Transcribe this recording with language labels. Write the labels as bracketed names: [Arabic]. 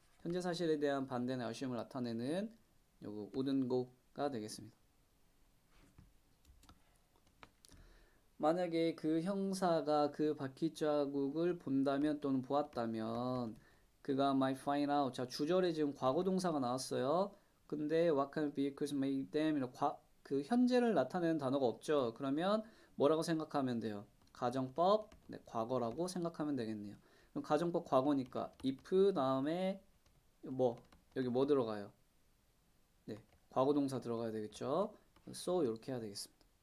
[Korean] 현재 사실에 대한 반대나 아쉬움을 나타내는 요거 우든고가 되겠습니다. 만약에 그 형사가 그 바퀴 자국을 본다면 또는 보았다면 그가 [English] might find out. [Korean] 자, 주절에 지금 과거 동사가 나왔어요. [English] 근데 what kind of vehicles made them? [Korean] 그 현재를 나타내는 단어가 없죠. 그러면 뭐라고 생각하면 돼요? 가정법, 네, 과거라고 생각하면 되겠네요. 그럼 가정법 과거니까 if 다음에 여기 뭐 들어가요? 네, 과거 동사 들어가야 되겠죠. so 이렇게 해야 되겠습니다.